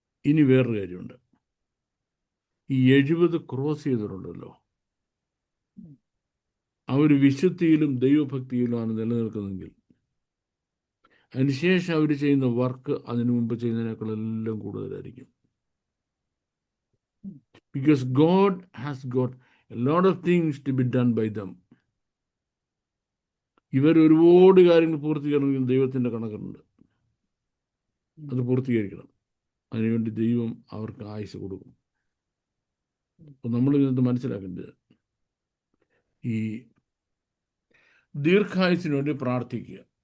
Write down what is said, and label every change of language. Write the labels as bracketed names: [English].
[Malayalam] ഇനി വേറൊരു കാര്യമുണ്ട്. ഈ 70 ക്രോസ് ചെയ്തിട്ടുണ്ടല്ലോ, അവർ വിശുദ്ധിയിലും ദൈവഭക്തിയിലുമാണ് നിലനിൽക്കുന്നതെങ്കിൽ അതിനുശേഷം അവർ ചെയ്യുന്ന വർക്ക് അതിനു മുമ്പ് ചെയ്യുന്നതിനേക്കാളെല്ലാം കൂടുതലായിരിക്കും. [English] Because God has got a lot of things to be done by them. [Malayalam] ഇവർ ഒരുപാട് കാര്യങ്ങൾ പൂർത്തീകരിക്കണമെങ്കിൽ ദൈവത്തിൻ്റെ കണക്കുണ്ട്. അത് പൂർത്തീകരിക്കണം. അതിനുവേണ്ടി ദൈവം അവർക്ക് ആയുസ് കൊടുക്കും. അപ്പോൾ നമ്മൾ ഇതിനകത്ത് മനസ്സിലാക്കേണ്ടത് ഈ ദീർഘായുസിന് വേണ്ടി പ്രാർത്ഥിക്കുക.